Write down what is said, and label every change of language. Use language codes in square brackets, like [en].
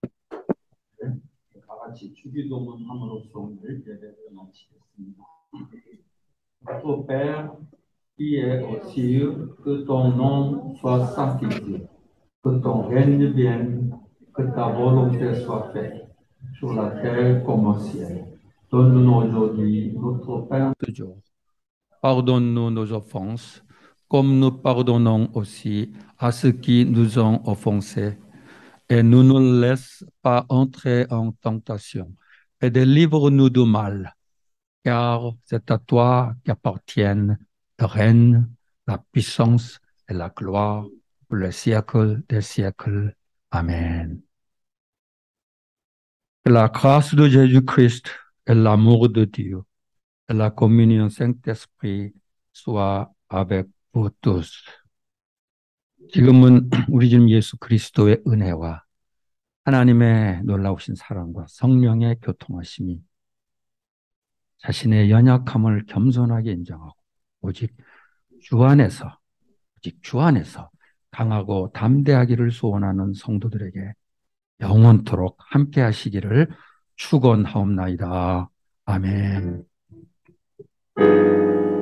[ko] 다 같이 주기도문 함으로써 오늘 예배를 마치겠습니다. [fr] Notre Père, qui est aux cieux, que ton nom soit sanctifié, que ton règne vienne, que ta volonté soit faite, sur la terre comme au ciel. Donne-nous aujourd'hui notre pain de jour. Pardonne-nous nos offenses, comme nous pardonnons aussi à ceux qui nous ont offensés. Et ne nous laisse pas entrer en tentation, et délivre-nous du mal, car c'est à toi qu'appartiennent le règne, la puissance et la gloire pour le siècle des siècles. Amen. Que la grâce de Jésus-Christ et l'amour de Dieu et la communion Saint-Esprit soient avec vous tous. [ko] 지금은 우리 주님 예수 그리스도의 은혜와 하나님의 놀라우신 사랑과 성령의 교통하심이 자신의 연약함을 겸손하게 인정하고 오직 주 안에서 강하고 담대하기를 소원하는 성도들에게 영원토록 함께 하시기를 축원하옵나이다. 아멘.